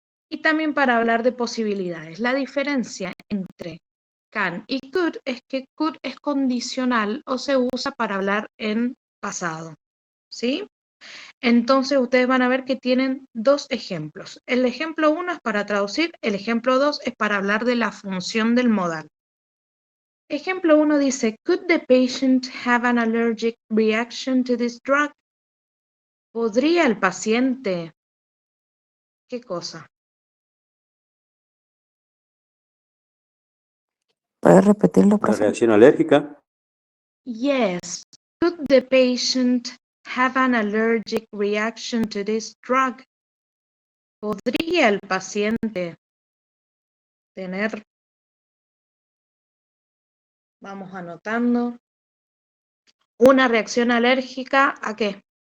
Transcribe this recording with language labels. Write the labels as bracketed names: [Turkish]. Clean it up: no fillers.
[Spanish] Y también para hablar de posibilidades. La diferencia entre can y could es que could es condicional o se usa para hablar en pasado, ¿sí? Entonces ustedes van a ver que tienen 2 ejemplos. El ejemplo 1 es para traducir, el ejemplo 2 es para hablar de la función del modal. Ejemplo 1 dice, [English] could the patient have an allergic reaction to this drug? [Spanish] ¿Podría el paciente? ¿Qué cosa? ¿Puedes repetirlo, ¿Una profe? reacción alérgica? [English] Yes. Could the patient have an allergic reaction to this drug? [Spanish] ¿Podría el paciente tener, vamos anotando, una reacción alérgica a qué?